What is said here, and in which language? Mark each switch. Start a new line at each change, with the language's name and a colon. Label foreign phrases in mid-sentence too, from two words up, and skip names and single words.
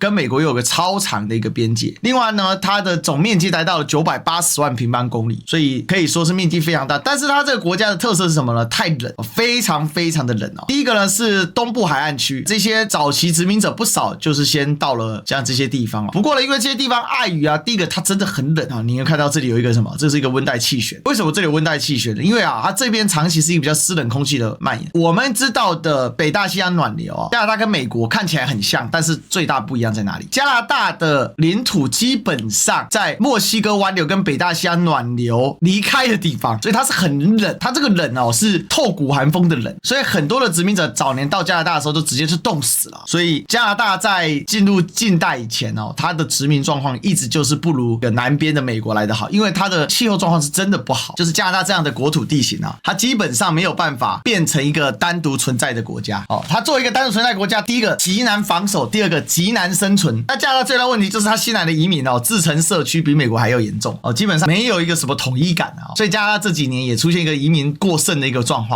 Chinese: 跟美國又有個超長的一個邊界。另外呢，它的總面積來到了980萬平方公里，所以可以說是面積非常大。但是它這個國家的特色是什麼呢？太冷，非常非常的冷第一個呢是東部海岸區，這些早期殖民者不少就是先到了像這些地方不過呢，因為這些地方礙於第一個它真的很冷你有看到這裡有一個什麼？這是一個溫帶氣旋。為什麼這裡有溫帶氣旋呢？因為它這邊長期是一個比較濕冷空氣的蔓延。我們知道的北大西洋暖流加拿大跟美國看起來很像，但是最大不一樣在哪裡？加拿大的領土基本上在墨西哥灣流跟北大西洋暖流離開的地方，所以它是很冷。它這個冷是透骨寒風的冷，所以很多的殖民者早年到加拿大的时候都直接是凍死了。所以加拿大在進入近代以前它的殖民狀況一直就是不如南邊的美國來得好，因為它的氣候狀況是真的不好。就是加拿大這樣的國土地形它基本上沒有辦法變成一個單獨存在的國家它作为一個單獨存在的國家，第一個極難防守，第二個極難生存。那加拿大最大問題就是它新來的移民自成社區比美國還要嚴重基本上沒有一個什麼統一感所以加拿大這幾年也出現一個移民過剩的一個狀況。